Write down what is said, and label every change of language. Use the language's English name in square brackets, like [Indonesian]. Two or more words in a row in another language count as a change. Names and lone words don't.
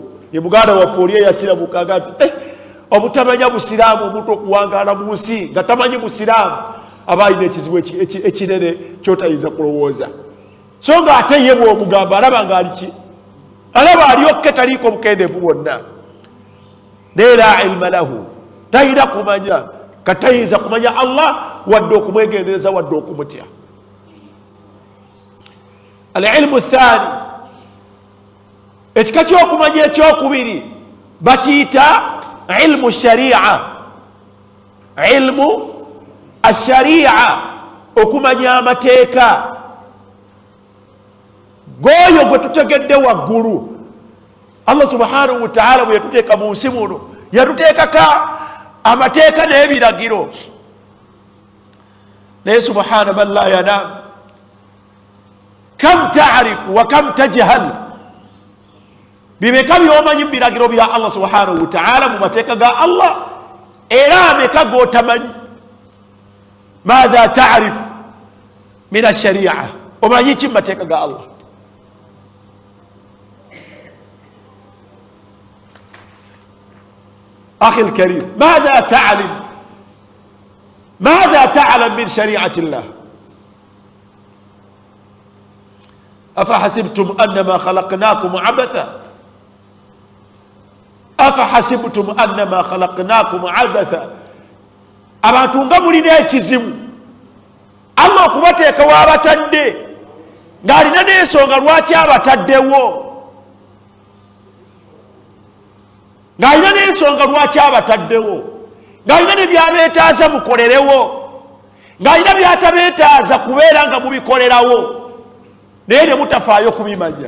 [Ganda] Ye muganda waffe oli eyasiramukaga nti obutamanya busiraamu omuntu okuwangaala mu nsi nga tamanyi busiraamu aba alina ekizibu ekinene kyotayinza kulowooza. So nga ate ye bw'omugamba alaba nga aliki alaba alyokke taliiko bukendeevu bwonna. [Arabic] Naye لا علم له, [Ganda] talina kumanya katayinza kumanya Allah wadde okumwegendereza wadde okumutya. [Arabic] العلم الثاني, [Ganda] ekika ky'okumanya ekyokubiri bakiyita [Arabic] علم الشريعة. علم الشريعة, [Ganda] okumanya amateeka goyo gwe tutegedde waggulu. [Arabic] الله سبحانه وتعالى [Ganda] bwe yatuteeka mu nsi muno yatuteekaka amateeka n'ebiragiro. [Arabic] Naye سبحان من لا ينام, كم تعرف وكم تجهل, [Ganda] bimeka byomanyi mu biragiro bya [Arabic] الله سبحانه وتعالى [Ganda] mu mateeka ga Allah, era ameka g'otamanyi. [Arabic] ماذا تعرف من الشريعة, [Ganda] omanyi ki mu mateeka ga Allah? [Arabic] أخي الكريم، ماذا تعلم؟ ماذا تعلم من شريعة الله؟ أفحسبتم أنما خلقناكم عبثا؟ أفحسبتم أنما خلقناكم عبثا؟ [Ganda] abantu nga mulina ekizibu Allah okubateeka w'abatadde ng'alina n'ensonga lwaki abataddewo, ng'alina n'ensonga lwaki abataddewo, ng'alina ne byabeetaaza mukolerewo, ng'alina byatabeetaaza kubeera nga mubikolerawo, naye ne mutafaayo kubimanya.